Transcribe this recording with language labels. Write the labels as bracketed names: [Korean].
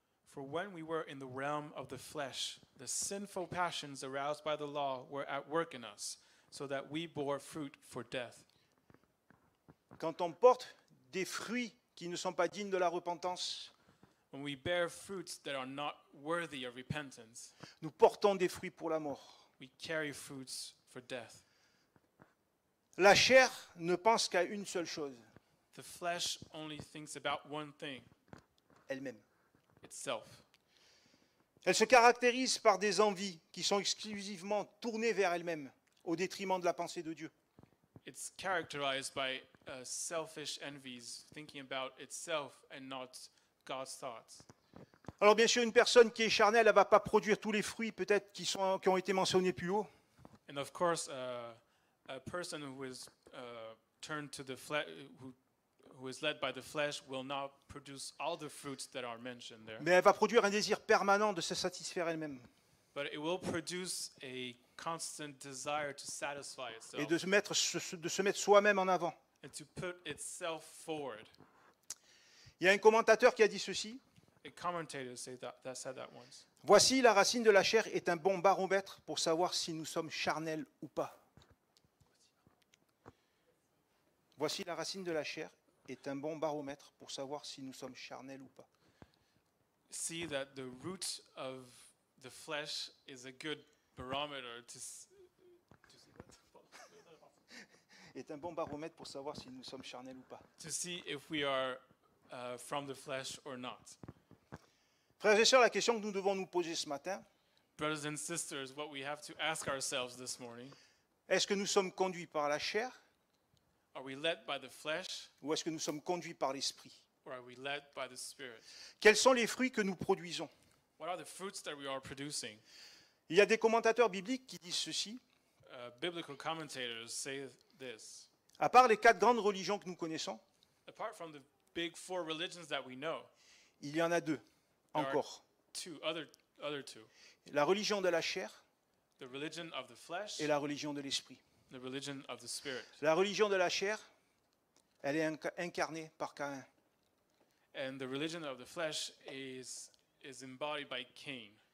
[English] For when we were in the realm of the flesh, the sinful passions aroused by the law were at work in us, so that we bore fruit for death. [French] Quand on porte des fruits qui ne sont pas dignes de la repentance, [English] When we bear fruits that are not worthy of repentance, [French] nous portons des fruits pour la mort. [English] we carry fruits for death. [French] La chair ne pense qu'à une seule chose, [English] The flesh only thinks about one thing, [French] elle-même. [English] itself. [French] Elle se caractérise par des envies qui sont exclusivement tournées vers elle-même, au détriment de la pensée de Dieu. [English] it's characterized by selfish envies, thinking about itself and not God's thoughts. [French] Alors bien sûr, une personne qui est charnelle, elle ne va pas produire tous les fruits peut-être qui ont été mentionnés plus haut. [English] And of course, a person who is turned to the flesh, who is led by the flesh, will not produce all the fruits that are mentioned there. [French] Mais elle va produire un désir permanent de se satisfaire elle-même [English] But it will produce a constant desire to satisfy [French] et [English] itself [French] de se mettre soi-même en avant. [English] and to put itself forward. [French] Il y a un commentateur qui a dit ceci. [English] A commentator said that once. [French] Voici, la racine de la chair est un bon baromètre pour savoir si nous sommes charnels ou pas. Voici, la racine de la chair est un bon baromètre pour savoir si nous sommes charnels ou pas. [English] See that the root of the flesh is a good barometer [French] Est un bon baromètre pour savoir si nous sommes charnels ou pas. [English] to see if we are from the flesh or not. [French] Frères et sœurs, la question que nous devons nous poser ce matin, [English] Brothers and sisters, what we have to ask ourselves this morning, [French] est-ce que nous sommes conduits par la chair [English] are we led by the flesh [French] ou est-ce que nous sommes conduits par l'esprit? [English] or are we led by the Spirit? [French] Quels sont les fruits que nous produisons? [English] What are the fruits that we are producing? [French] Il y a des commentateurs bibliques qui disent ceci. [English] Biblical commentators say this. [French] À part les 4 grandes religions que nous connaissons, [English] Apart from the big 4 religions that we know, [French] il y en a 2 encore. [English] other two. [French] La religion de la chair [English] The religion of the flesh, [French] et la religion de l'esprit. [English] the religion of the Spirit. [French] La religion de la chair, elle est incarnée par Caïn. [English] And the religion of the flesh is embodied by Cain.